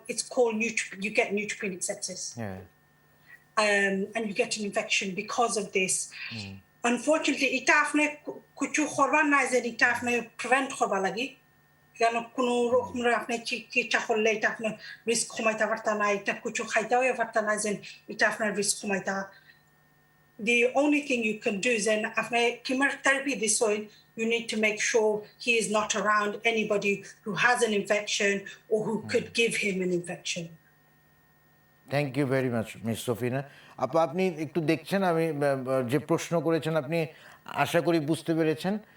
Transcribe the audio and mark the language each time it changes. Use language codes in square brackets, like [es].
[en] It's called you get neutropenic sepsis. Yeah. And you get an infection because of this. [bn] Unfortunately, এটা আপনি কিছু করবার নাই যে এটা আপনি প্রিভেন্ট করবা লাগি কেন কোনো রকম আপনি চিকিৎসা করলে এটা আপনি রিস্ক কমাইতে পারতা না এটা কিছু খাইতেও পারতা না যে এটা আপনার risk কমাইতা. [en] The only thing you can do is then after chemotherapy this way, you need to make sure he is not around anybody who has an infection or who could give him an infection. Thank you very much [bn] miss Safina আপা, আপনি একটু দেখছেন আমি যে প্রশ্ন করেছেন আপনি আশা করি বুঝতে পেরেছেন.